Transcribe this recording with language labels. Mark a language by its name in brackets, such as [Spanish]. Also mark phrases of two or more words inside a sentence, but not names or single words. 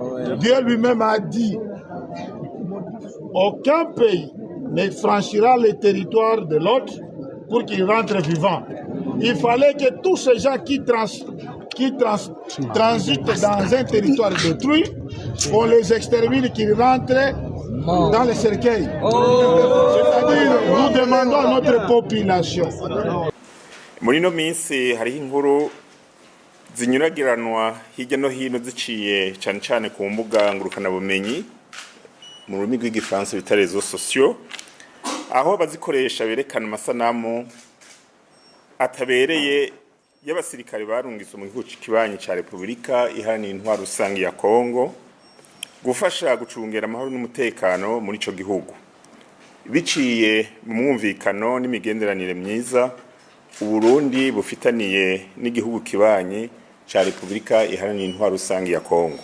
[French] Dieu lui-même a dit, aucun pays ne franchira le territoire de l'autre pour qu'il rentre vivant. Il fallait que tous ces gens qui transitent dans un territoire détruit, on les extermine, qu'ils rentrent dans les cercueils. C'est-à-dire, nous demandons à notre population. [Rundi] Muri no minsi hariho inkuru zinyuragiranwa hirya no hino ziciye cyane cyane ku mbuga ngurukana bumenyi mu rurimi rw'igifaransa bita [French] réseaux sociaux, [Rundi] aho bazikoresha berekana amasanamu atabereye y'abasirikare barungitse mu gihugu kibanyi ca Repubulika Iharanira Intwaro Rusange ya Congo gufasha gucungera amahoro n'umutekano muri ico gihugu, biciye mu mwumvikano n'imigenderanire myiza Uburundi bufitaniye n'igihugu kibanyi ca Repubulika Iharanira Intwaro Rusange ya Congo.